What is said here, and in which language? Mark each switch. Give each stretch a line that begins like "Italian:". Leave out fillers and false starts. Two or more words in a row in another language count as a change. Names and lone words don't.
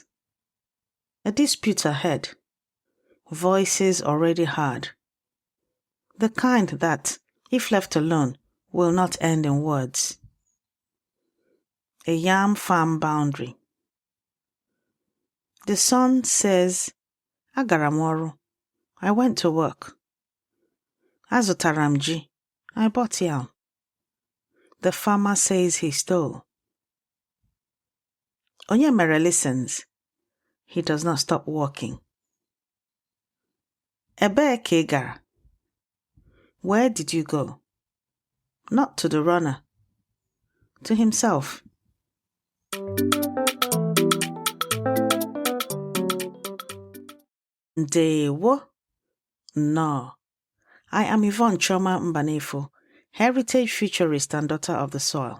English: A dispute ahead. Voices already hard. The kind that, if left alone, will not end in words. A yam farm boundary. The son says,
Igbo: Agara m ọrụ.
English: I went to work.
Igbo: Azụtara m ji.
English: I bought yam. The farmer says he stole. Onye listens. He does not stop walking.
Igbo: Ebee ka ị gara?
English: Where did you go? Not to the runner. To himself. Ndewo. No. I am Yvonne Mbanefo, heritage futurist and daughter of the soil.